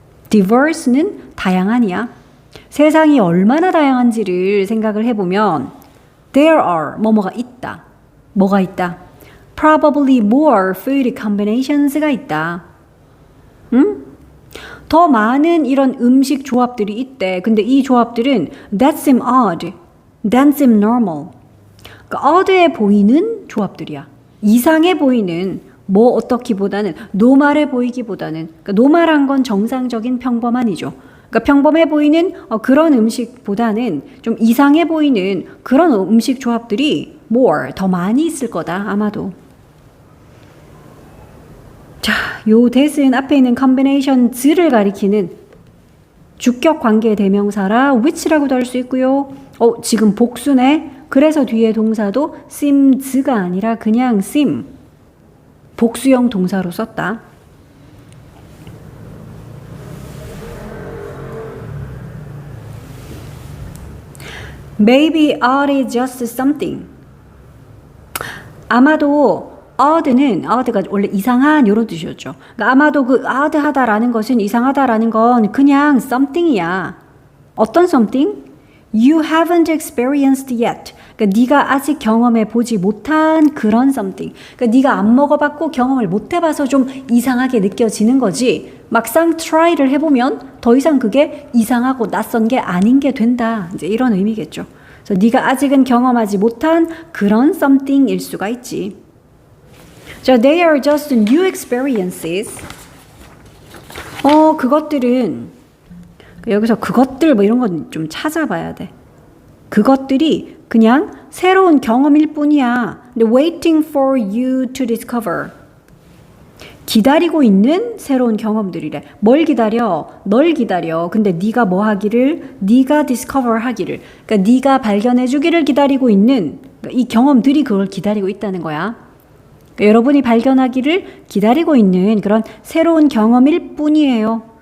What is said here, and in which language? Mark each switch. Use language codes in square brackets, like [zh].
[ko] diverse는 다양한이야. 세상이 얼마나 다양한지를 생각을 해보면, [en] there are, [ko] 뭐뭐가 있다. 뭐가 있다? [en] Probably more food combinations [ko] 가 있다. 응? 더 많은 이런 음식 조합들이 있대. 근데 이 조합들은 [en] that seem odd, that seem normal. [ko] 그러니까 odd해 보이는 조합들이야. 이상해 보이는 뭐 어떻기보다는 노멀해 보이기보다는 그러니까 노멀한 건 정상적인 평범한이죠. 그러니까 평범해 보이는 그런 음식보다는 좀 이상해 보이는 그런 음식 조합들이 more 더 많이 있을 거다 아마도. 자, 요 that은 앞에 있는 combinations를 가리키는 주격 관계 대명사라 which라고도 할 수 있고요. 지금 복수네. 그래서 뒤에 동사도 seems가 아니라 그냥 seem. 복수형 동사로 썼다. [en] Maybe odd is just something. [ko] 아마도 odd가 원래 이상한 이런 뜻이었죠. 그러니까 아마도 그 odd하다라는 것은 이상하다라는 건 그냥 something이야. 어떤 something? [en] You haven't experienced yet. [ko] 그러니까 네가 아직 경험해 보지 못한 그런 something. 그러니까 네가 안 먹어봤고 경험을 못 해봐서 좀 이상하게 느껴지는 거지. 막상 try를 해보면 더 이상 그게 이상하고 낯선 게 아닌 게 된다. 이제 이런 의미겠죠. 그래서 네가 아직은 경험하지 못한 그런 something일 수가 있지. [en] 자, they are just new experiences. [ko] 그것들은 여기서 그것들 뭐 이런 건 좀 찾아봐야 돼. 그것들이 그냥 새로운 경험일 뿐이야. [en] 근데 waiting for you to discover. [ko] 기다리고 있는 새로운 경험들이래. 뭘 기다려? 널 기다려. 근데 네가 뭐 하기를? 네가 discover 하기를. 그러니까 네가 발견해 주기를 기다리고 있는 그러니까 이 경험들이 그걸 기다리고 있다는 거야. 그러니까 여러분이 발견하기를 기다리고 있는 그런 새로운 경험일 뿐이에요.